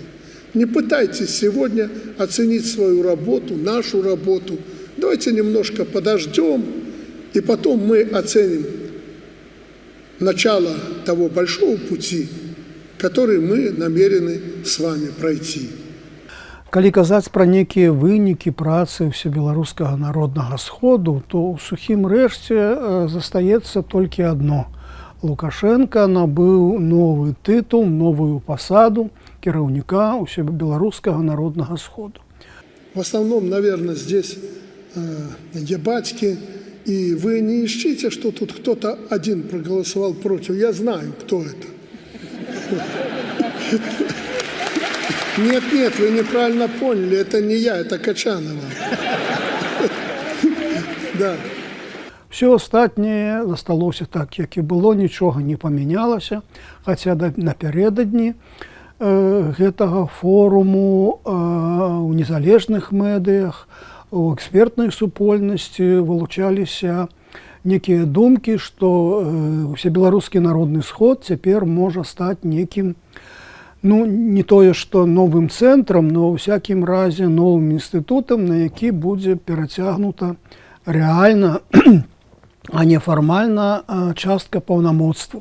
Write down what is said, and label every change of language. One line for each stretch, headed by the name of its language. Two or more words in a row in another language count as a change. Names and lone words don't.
Russian: Не пытайтесь сегодня оценить свою работу, нашу работу. Давайте немножко подождем, и потом мы оценим начало того большого пути, который мы намерены с вами пройти.
Belarusian: Калі казаць пра нейкія вынікі працы ўсебеларускага народнага сходу, то ў сухім рэшце застаецца толькі адно. Лукашенко набыў новы тытул, новую пасаду кіраўніка ўсебеларускага народнага сходу.
Russian: В основном, наверное, здесь ебатьки, и вы не ищите, что тут кто-то один проголосовал против. Я знаю, кто это. Нет, вы неправильно поняли, это не я, это Качанова. Да.
Belarusian: Все астатняе засталося так, як і было, нічога не памянялася, хаця напярэдадні гэтага форуму ў незалежных медыях, у экспертнай супольнасці вылучаліся некія думкі, што ўсебеларускі народны сход цяпер можа стаць некім, не тое, што новым цэнтрам, но ў всякім разе новым інстытутам, на які будзе перацягнута рэальна, а не фармальна частка паўнамоцтву.